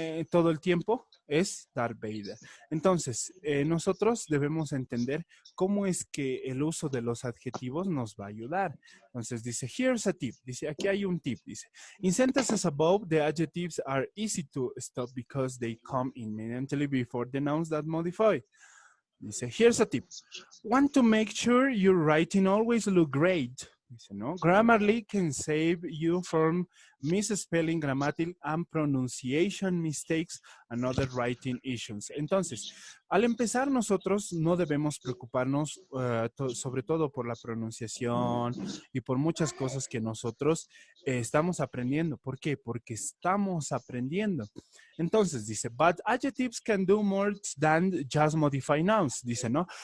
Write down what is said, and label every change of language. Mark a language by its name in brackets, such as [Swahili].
[Spanish] Todo el tiempo es Darth Vader. Entonces, nosotros debemos entender cómo es que el uso de los adjetivos nos va a ayudar. Entonces dice, [English] here's a tip. [Spanish] Dice, aquí hay un tip. [English] Dice, in sentences above, the adjectives are easy to stop because they come immediately before the nouns that modify. Dice, here's a tip. Want to make sure your writing always look great. Dice, ¿no? Grammarly can save you from misspelling, grammatical, and pronunciation mistakes and other writing issues. [Spanish] Entonces, al empezar nosotros no debemos preocuparnos sobre todo por la pronunciación y por muchas cosas que nosotros estamos aprendiendo. ¿Por qué? Porque estamos aprendiendo. Entonces dice, [English] but adjectives can do more than just modify nouns, [Spanish] dice, ¿no?